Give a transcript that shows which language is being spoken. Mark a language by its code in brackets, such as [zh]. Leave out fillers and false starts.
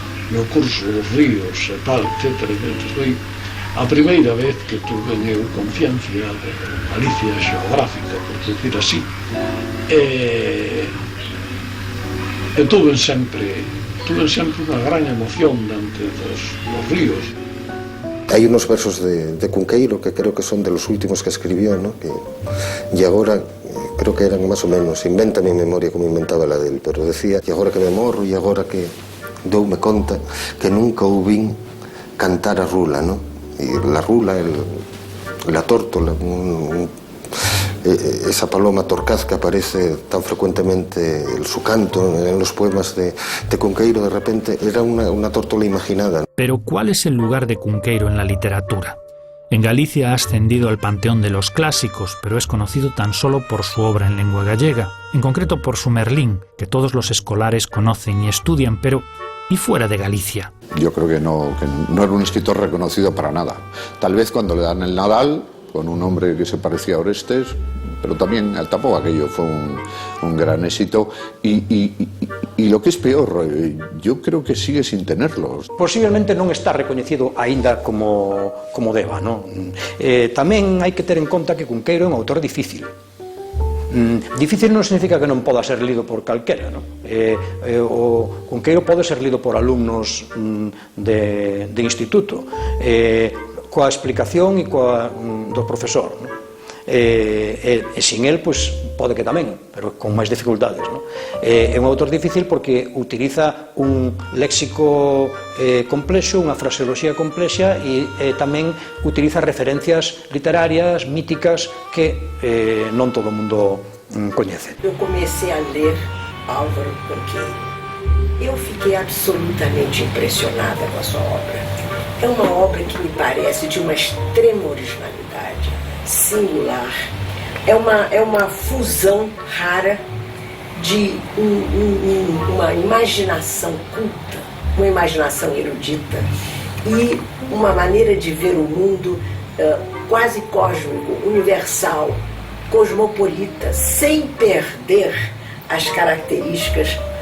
[gl] no curso dos ríos e tal, etcétera, foi a primeira vez que tuve eu confianza de Galicia xeográfica, por decir así, e tuve sempre unha gran emoción diante dos ríos. [es] Hay unos versos de Cunqueiro que creo que son de los últimos que escribió, ¿no? Y ahora creo que eran más o menos, inventa mi memoria como inventaba la de él, pero decía, [gl] y agora que me morro, y agora que doume conta que nunca ouvin cantar a rula, [es] ¿no? Y la rula, la tórtola, esa paloma torcaz que aparece tan frecuentemente en su canto en los poemas de Cunqueiro, de repente era una tórtola imaginada. Pero ¿cuál es el lugar de Cunqueiro en la literatura? En Galicia ha ascendido al panteón de los clásicos, pero es conocido tan solo por su obra en lengua gallega, en concreto por su Merlín, que todos los escolares conocen y estudian, pero ¿y fuera de Galicia? Yo creo que no era un escritor reconocido para nada. Tal vez cuando le dan el Nadal, con un hombre que se parecía a Orestes, pero también tampoco aquello fue un gran éxito y lo que es peor, yo creo que sigue sin tenerlos. [gl] Posiblemente non está recoñecido aínda como deba, non? Tamén hai que ter en conta que Cunqueiro é un autor difícil. Difícil non significa que non poda ser lido por calquera, non? O Cunqueiro pode ser lido por alumnos de instituto, coa explicación e do profesor, non? E sin el, pois, pode que tamén, pero con máis dificultades, non? É un autor difícil porque utiliza un léxico complexo, unha fraseoloxía complexa e tamén utiliza referencias literarias, míticas que non todo o mundo coñece. [pt] Eu comecei a ler Álvaro Cunqueiro. Eu fiquei absolutamente impressionada com a sua obra. É uma obra que me parece de uma extrema originalidade, singular. É uma fusão rara de uma imaginação culta, uma imaginação erudita e uma maneira de ver o mundo quase cósmico, universal, cosmopolita, sem perder as características